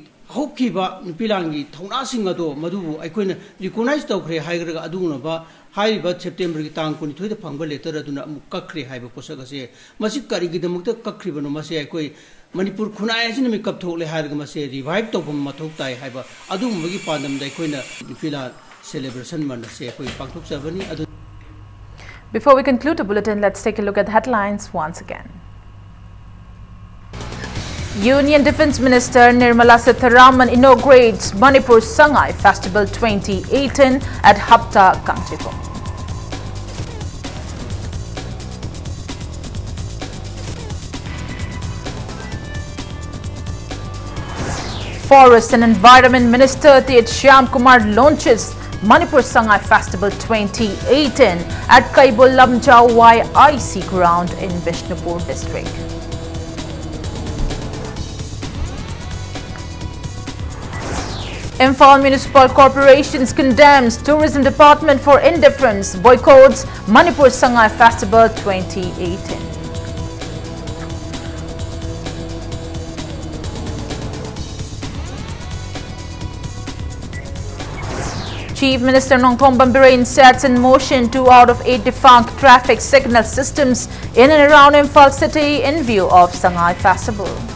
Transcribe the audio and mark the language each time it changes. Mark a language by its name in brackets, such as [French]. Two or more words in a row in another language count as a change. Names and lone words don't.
[Manipuri] হৌখিবা নুপিলাংগী থৌনাসিং অদো মদুবু অখোইনা রিকগনাইজ তৌখ্রে হাইগ্রগা অদুগুনবা হাইবা সেপ্টেম্বর কী তাং ২২ ফংবা লেটর অদুনা অমু কখ্রে হাইবা পোসক অসে মসি করিগিদমক্ত কখ্রিবনো মসে অখোই মণিপুর খুনাই অসিন মি কপথোকলে হাইরগা মসে রিভাইভ তৌবম মথৌক তাই হাইবা অদুগুমবগী পাংদমদা অখোইনা নুপিলা celebration manase অখোই পাংথোক জবনী অদু. [English] Before we conclude the bulletin, let's take a look at the headlines once again. Union Defence Minister Nirmala Sitharaman inaugurates Manipur Sangai Festival 2018 at Hapta, Kangchiko. Forest and Environment Minister T.H. Shyam Kumar launches Manipur Sangai Festival 2018 at Kaibul Lamjau YIC ground in Vishnupur district. Imphal Municipal Corporations condemns Tourism Department for indifference, boycotts Manipur Sangai Festival 2018. Chief Minister Nongthong Birain sets in motion 2 out of 8 defunct traffic signal systems in and around Imphal city in view of Sangai Festival.